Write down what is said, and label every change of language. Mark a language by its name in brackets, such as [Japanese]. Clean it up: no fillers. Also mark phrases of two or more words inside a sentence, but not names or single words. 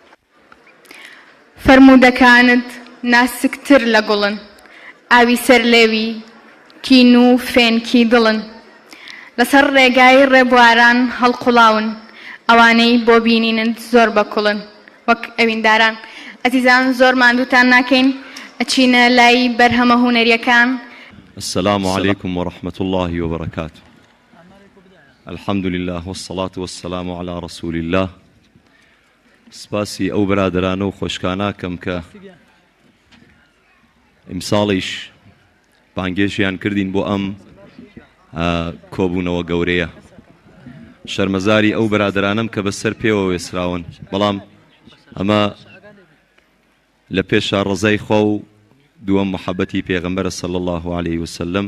[Central Kurdish] فەرموودەکانت ناسکتر لە گوڵن، ئاوی سەرلێوی کین و فێنکی دڵن، لەسەر ڕێگای ڕێبواران هەڵقوڵاون، ئەوانەی بۆ بینینت زۆر بەکوڵن. وەک ئەوینداران ئەزیزان زۆر ماندووتان ناکەین، ئەچینە لای بەرهەمە هونەریەکان. [Arabic] السلام عليكم ورحمة الله وبركاته. الحمد لله والصلاة والسلام على رسول الله. [Central Kurdish] سپاسی ئەو برادرانە و خۆشکاناکەم کە ئیمساڵیش بانگێژیان کردین بۆ ئەم کۆبوونەوە گەورەیە. شەرمەزاری ئەو برادرانم کە بەسەر پێوە وێسراون، بەڵام ئەمە لە پێشە ڕزای خوا و دووەم محەبەتی پێغەمبەرە [Arabic] صلی الله عليه وسلم.